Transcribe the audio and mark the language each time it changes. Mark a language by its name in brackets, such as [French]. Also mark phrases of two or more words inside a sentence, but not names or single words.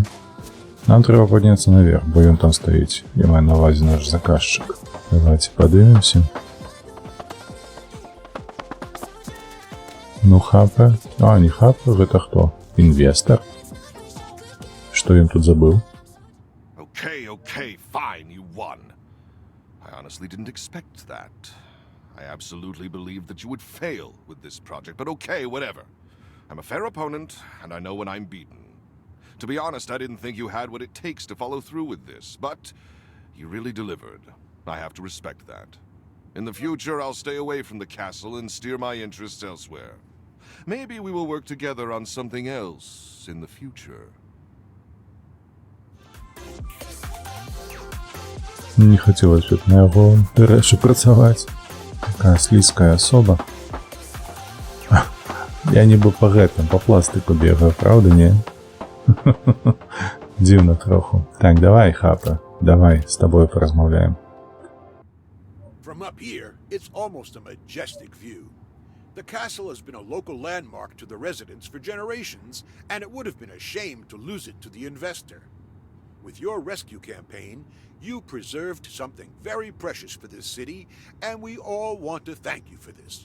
[Belarusian] Нам трэба падняцца наверх, бо ён там стаіць. Я маю на ўвазе наш заказчык. Давайте падымемся. Ну, Хапе. А, не Хапе, гэта хто? Інвестор? Што ён тут забыў? [English] Okay, fine, you won. I honestly didn't expect that. I absolutely believed that you would fail with this project, but okay, whatever. I'm a fair opponent, and I know when I'm beaten. To be honest, I didn't think you had what it takes to follow through with this, but you really delivered. I have to respect that. In the future, I'll stay away from the castle and steer my interests elsewhere. Maybe we will work together on something else in the future. [Belarusian] Не хацелось тут на яго рэчы працаваць. Такая слізкая асоба. Я нібы па гэтым, па пластыку бегаю, правда, не? Дзіўна троху. Так, давай, Хапе, давай, з табой паразмаўляем. [English] From up here, it's almost a majestic view. The castle has been a local landmark to the residents for generations, and it would have been a shame to lose it to the investor. With your rescue campaign, you preserved something very precious for this city, and we all want to thank you for this.